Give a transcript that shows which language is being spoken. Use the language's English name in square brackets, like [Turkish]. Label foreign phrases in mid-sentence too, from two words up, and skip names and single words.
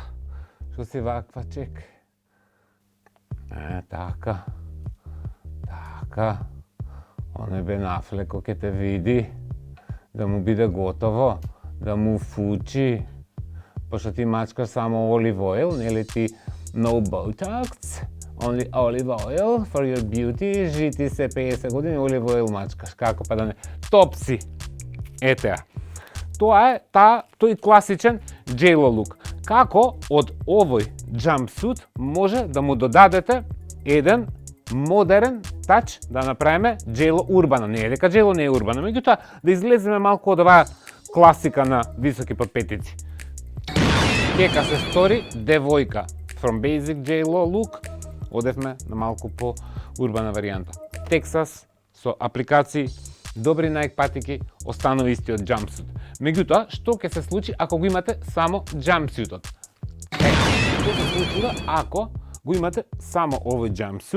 [Macedonian] Што си ваква, чек. Така. Оној Бен Афлеко ке те види, да му биде готово, да му фучи. Пошто ти мачкаш само [English] olive oil, [Macedonian] нели ти [English] no botox, only olive oil for your beauty, [Macedonian] жити се 50 години, [English] olive oil [Macedonian] мачкаш, како па да не. Топ си! Ете ја. Тоа е тој класичен J.Lo лук. Како од овој jumpsuit може да му додадете еден модерен тач да направиме J.Lo урбана. Не е дека J.Lo не е урбана, меѓутоа да излеземе малку од оваа класика на високи подпетици. Кека се стори девојка [English] from basic J.Lo look, [Macedonian] одевме на малку по урбана варијанта. Texas со апликации, добри Nike патики, останува истиот jumpsuit. Меѓутоа, што ќе се случи ако го имате само jumpsuitот? Што се случува ако го имате само овој jumpsuit?